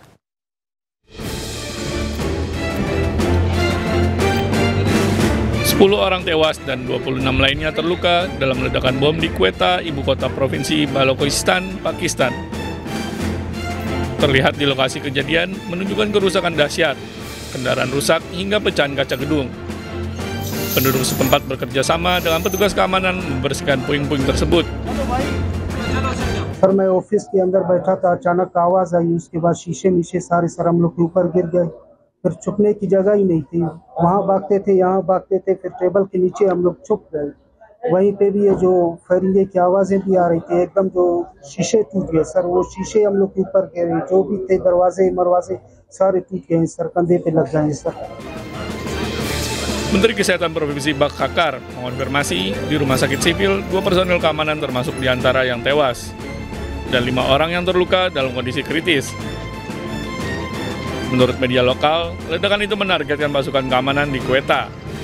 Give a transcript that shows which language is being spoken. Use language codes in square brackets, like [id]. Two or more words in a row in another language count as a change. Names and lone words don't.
[id] Orang tewas dan 26 lainnya terluka dalam ledakan bom di Quetta, ibu kota provinsi Balochistan, Pakistan. Terlihat di lokasi kejadian menunjukkan kerusakan dahsyat, kendaraan rusak hingga pecahan kaca gedung. Penduduk setempat bekerja sama dengan petugas keamanan membersihkan puing-puing tersebut. [ur] سر میں آفس کے اندر بیٹھا تھا، اچانک آواز آئی، اس کے بعد شیشے نیچے سارے سر ہم لوگ کے اوپر گر گئے، پھر چھپنے کی جگہ ہی نہیں تھی، وہاں بھاگتے تھے یہاں بھاگتے تھے، پھر ٹیبل کے نیچے ہم لوگ چھپ گئے. وہیں پہ بھی یہ جو فرنگے کی آوازیں بھی آ رہی تھی، ایکدم جو شیشے ٹوٹ گئے سر، وہ شیشے ہم لوگ کے اوپر گرے، جو بھی تھے دروازے مروازے سارے ٹوٹ گئے سر، کندھے پہ لگ گئے سر. [id] Menteri Kesehatan Provinsi Bakhakar mengonfirmasi di rumah sakit sipil 2 personel keamanan termasuk diantara yang tewas dan 5 orang yang terluka dalam kondisi kritis. Menurut media lokal, ledakan itu menargetkan pasukan keamanan di Quetta.